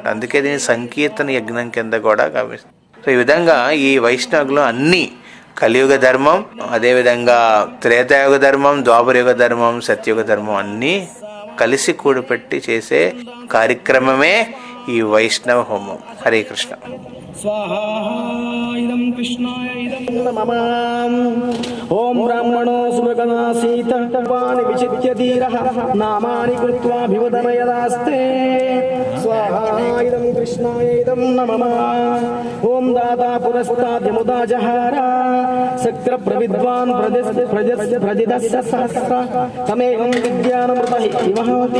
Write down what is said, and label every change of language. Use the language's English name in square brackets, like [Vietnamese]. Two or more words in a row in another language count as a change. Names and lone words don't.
[Telugu] అందుకే దీన్ని సంకీర్తన యజ్ఞం కింద కూడా గమనిస్తారు. సో ఈ విధంగా ఈ వైష్ణవులు అన్ని కలియుగ ధర్మం, అదేవిధంగా త్రేతాయుగ ధర్మం, ద్వాపరయుగ ధర్మం, సత్యుగ ధర్మం అన్నీ కలిసి కూడిపెట్టి చేసే కార్యక్రమమే ఈ వైష్ణవ హోమం. [Sanskrit] హరే కృష్ణ. స్వాహా ఇదం కృష్ణాయ ఇదం మమ. ఓం బ్రాహ్మణో सकदासीत वाणि विचित्य धीरः नामानि कृत्वा विवदनयदास्ते स्वाहा इदं कृष्णाय इदं नमः ॐ दाता पुरस्ताद्यमुदा जहार सक्र प्रविद्वान् प्रदिदस्य सहस्र तमेवं विद्यानमृतः इवहति